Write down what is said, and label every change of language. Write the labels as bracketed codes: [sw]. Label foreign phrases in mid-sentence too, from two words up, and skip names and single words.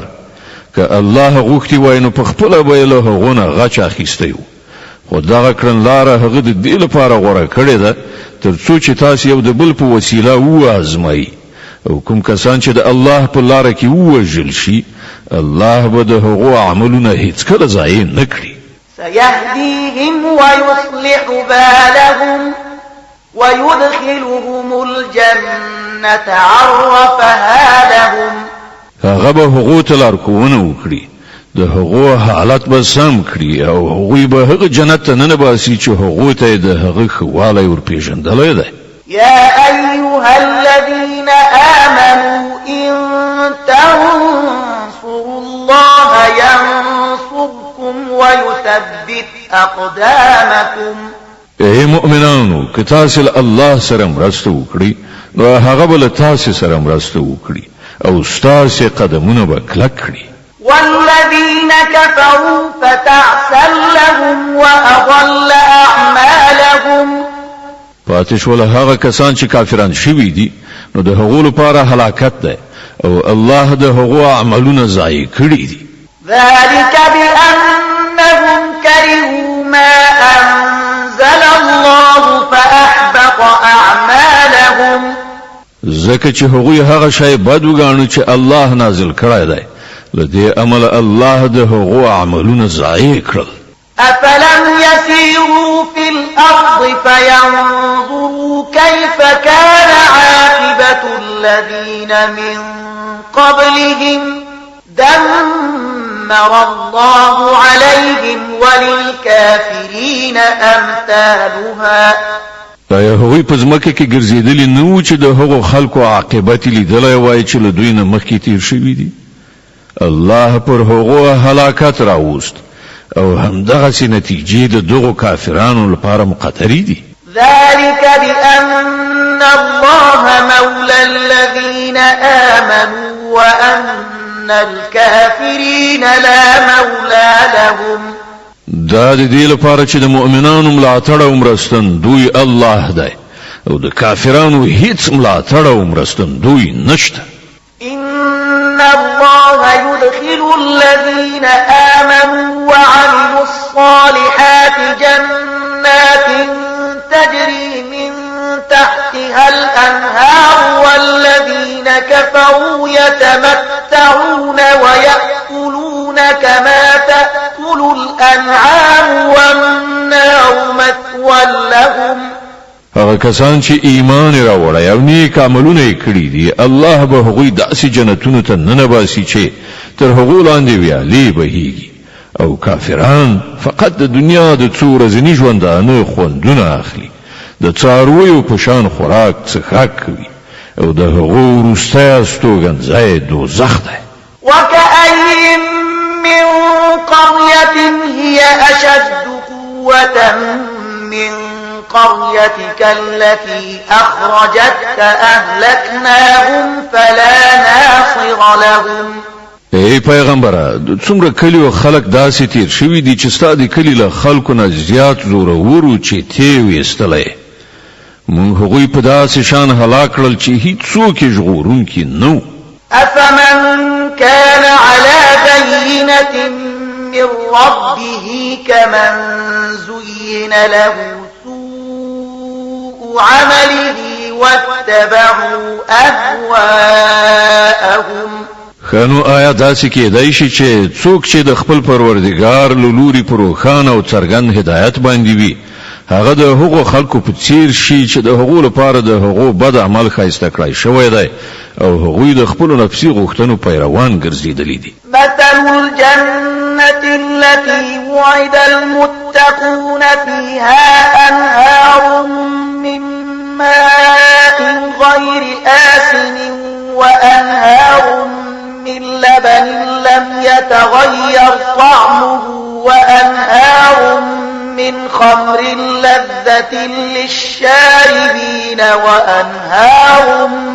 [ps] که الله غوښتي وای نو په خپله به یې له هغو نه غچ اخیستی و خو دغه کړنلاره هغه د دې لپاره غوره کړې ده تر څو چې تاسو یو د بل په وسیله وازمایي او کوم کسان چې د الله په لاره کې ووژل شي الله به د هغو عملونه هیڅکله ضایع نه کړي. [ar] سيهديهم ويصلح بالهم ويدخلهم الجنة عرفها لهم. [ps] هغه به هغو ته لارښوونه وکړي د هغو حالت به سم کړي او هغوی به هغه جنت ته ننباسي چې هغو ته د هغه ښه والی ورپېژندلی دی. [ar] يا أيها الذين آمنوا إن تنصروا الله ينصركم ويثبت أقدامكم. [ps] ای مؤمنانو که تاسو له الله سره مرسته وکړئ نو هغه به له تاسو سره مرسته وکړي او ستاسو قدمونه به کلک کړي. [ar] والذين كفروا فتعسا لهم وأضل أعمالهم. [ps] پاتې شول هغه کسان چې کافران شوي دي نو د هغو لپاره هلاکت ده او الله د هغو عملونه ضایع کړي دي. [ar] ذلك بأنهم كرهوا ما أنزل الله فأحبط أعمالهم. [ps] ځکه چې هغوی هغه شی بد وګاڼه چې الله نازل کړی دی له دې امله الله د هغو عملونه ضایع کړل. [ar] أفلم يسيروا في الأرض فينظروا كيف كان عاقبة الذين من قبلهم دمر الله عليهم وللكافرين أمثالها. [ps] دا هغوی په ځمکه کې ګرځېدلي نه وو چې د هغو خلکو عاقبت لیدلی وای چې له دوی نه مخکې تیر شوي دي. الله پر هغو هلاکت راوست او همدغسې نتیجې د دغو کافرانو لپاره مقدرې دي. [ar] ذلك بأن الله مولى الذين آمنوا وأن الكافرين لا مولى لهم. [ps] دا د دې لپاره چې د مؤمنانو ملاتړ او مرستن دوی الله دی او د کافرانو هیڅ ملاتړ او مرستن دوی نشته. [ar] إن الله يدخل الذين آمنوا وعملوا الصالحات جنات تجري من تحتها الأنهار والذين كفروا يتمتعون ويأكلون كما تأكل الأنعام والنار مثوى لهم. [ps] هغه کسان چې ایمان راوړی او نیک عملونه کړي دي الله به هغوی داسې جنتونو ته ننباسي چې تر هغو لاندې ویالې بهیږي او کافران فقط د دنیا د څو ورځني ژوندانه خوندونه اخلي، د څارویو په شان خوراک څښاک کوي او د هغو وروستی استوګنځی دوزخ دی. [ar] وكأين من قرية هي أشد قوة من قريتك التي أخرجتك أهلكناهم فلا ناصر لهم. [ps] ای پیغمبره څومره کلی او خلک داسې تیر شوي دي چې ستا د کلی له خلکو نه زیات زورورو چې تی ویستلی موږ هغوی په داسې شان هلاک کړل چې هیڅوک یې ژغورونکي نه وو. [ar] أفمن كان على بينة من ربه كمن زين له سوء عمله واتبعوا أهواءهم. [ps] خانو آیا داسې کېدای شي چې څوک چې د خپل پروردګار له لوري په روښانه او څرګند هدایت باندې وي هغه د هغو خلکو په څیر شي چې د هغو لپاره د هغو بد عمل ښایسته کړی شوی دی او هغوی د خپلو نفسي غوښتنو پیروان ګرځېدلي دي. [ar] مثل الجنة التي وعد المتقون فيها أنهار من ماء غير آسن وأنهار من لبن لم يتغير طعمه وأنهار من خمر لذة للشاربين وأنهار